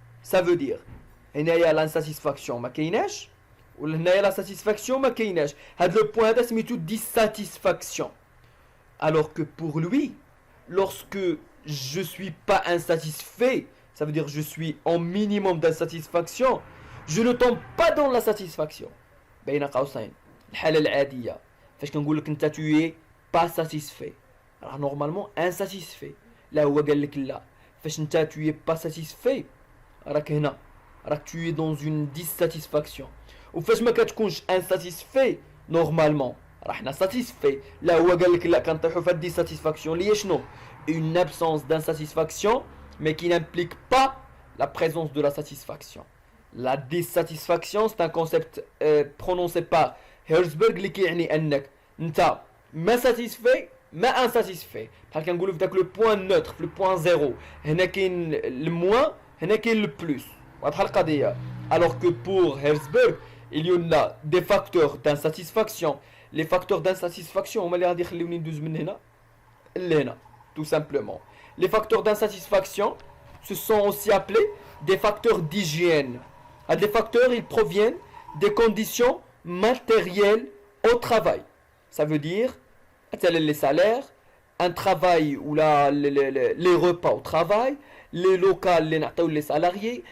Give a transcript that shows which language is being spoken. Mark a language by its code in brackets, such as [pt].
[fr] ça veut dire [ar] هنايا l'insatisfaction ما كايناش وهنايا la satisfaction ما كايناش. هاد [fr] le point هذا [ar] سميتو [fr] dissatisfaction. alors que pour lui, lorsque je suis pas insatisfait, ça veut dire je suis en minimum d'insatisfaction, je ne tombe pas dans la satisfaction. [ar] بين قوسين الحالة العادية فاش كنقول لك انت [fr] tu es pas satisfait, alors normalement insatisfait. [ar] لا هو قال لك لا, فاش انت [fr] tu es pas satisfait [ar] راك هنا راك [fr] tu es dans une dissatisfaction. [ar] وفاش ما كتكونش insatisfait normalement راحنا satisfait. لا هو قال لك لا, كنطيحوا في هاد [fr] dissatisfaction [ar] اللي هي شنو, [fr] une absence d'insatisfaction mais qui n'implique pas la présence de la satisfaction. La dissatisfaction c'est un concept prononcé par Herzberg [ar] اللي كيعني انك انت [fr] ما satisfait ما insatisfait. [ar] بحال كنقولوا في داك [fr] لو بوين نوتر [ar] في [fr] لو بوين زيرو, [ar] هنا كاين الموان هنا كاين [fr] لو بلوس. [ar] واضحه القضيه. [fr] alors que pour Herzberg il y en a des facteurs d'insatisfaction. [ar] les facteurs d'insatisfaction هما اللي غادي يخليوني ندوز من هنا لهنا [fr] tout simplement. les facteurs d'insatisfaction se sont aussi appelés des facteurs d'hygiène. Les facteurs ils proviennent des conditions matérielles au travail. Ça veut dire les salaires, un travail ou les repas au travail, les locaux les salariés.